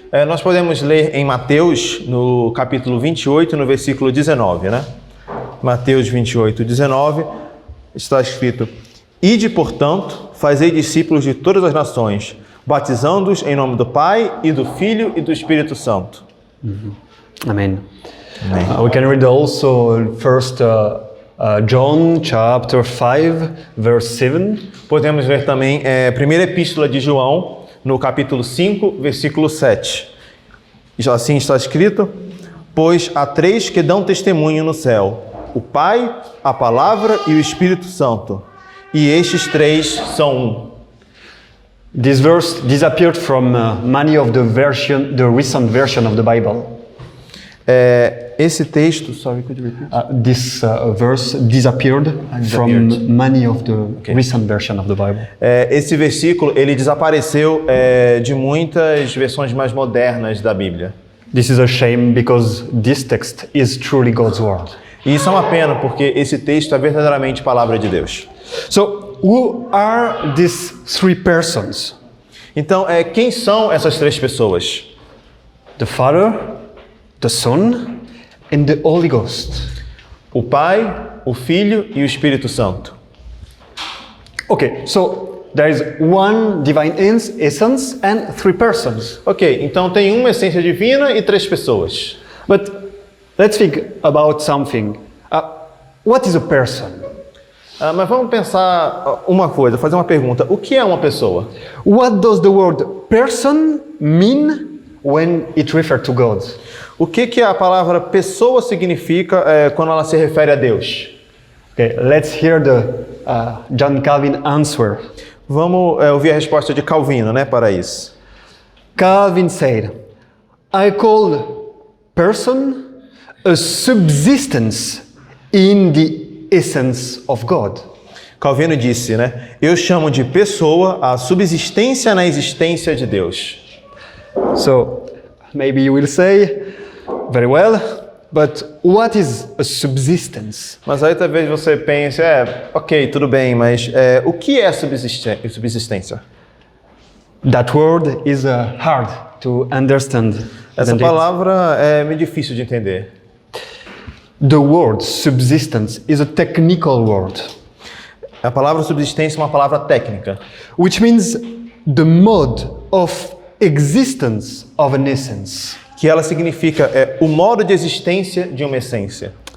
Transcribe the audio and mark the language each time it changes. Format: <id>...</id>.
<pt>Nós podemos ler em Mateus, no capítulo 28, no versículo 19, né? Mateus 28, 19, está escrito: Ide, portanto, fazei discípulos de todas as nações, batizando-os em nome do Pai, e do Filho, e do Espírito Santo. Amen.</pt> <en>We can read also first John chapter 5, verse 7.</en> <pt>Podemos ver também primeira epístola de João, no capítulo 5, versículo 7. Assim está escrito: Pois há três que dão testemunho no céu, o Pai, a Palavra e o Espírito Santo, e estes três são um.</pt> <en>This verse disappeared from many of the recent version of the Bible.</en> <pt>Esse texto,</pt> <en>sorry, could you repeat? This verse disappeared from many of the recent version of the Bible.</en> <pt>Esse versículo ele desapareceu de muitas versões mais modernas da Bíblia.</pt> <en>This is a shame because this text is truly God's word.</en> <pt>E isso é uma pena porque esse texto é verdadeiramente palavra de Deus.</pt> <en>So, who are these three persons?</en> <pt>Então, quem são essas três pessoas?</pt> <en>The Father, the Son, and the Holy Ghost.</en> <pt>O Pai, o Filho e o Espírito Santo.</pt> <en>Okay, so there is one divine essence and three persons.</en> <pt>Ok, então tem uma essência divina e três pessoas.</pt> <en>But let's think about something. What is a person?</en> <pt>Mas vamos pensar uma coisa, fazer uma pergunta. O que é uma pessoa?</pt> <en>What does the word person mean when it refers to God?</en> <pt>O que a palavra pessoa significa quando ela se refere a Deus?</pt> <en>Okay, let's hear the John Calvin answer.</en> <pt>Vamos ouvir a resposta de Calvino, né, para isso.</pt> <en>Calvin said, I call person a subsistence in the essence of God.</en> <pt>Calvino disse, né, eu chamo de pessoa a subsistência na existência de Deus.</pt> <en>So, maybe you will say, very well, but what is a subsistence?</en> <pt>Mas aí talvez você pense, ok, tudo bem, mas o que é subsistência?</pt> <en>That word is hard to understand.</en> <pt>Essa palavra é meio difícil de entender.</pt> <en>The word subsistence is a technical word.</en> <pt>A palavra subsistência é uma palavra técnica.</pt> <en>Which means the mode of existence of an essence.</en> <pt>Que ela significa o modo de existência de uma essência.</pt>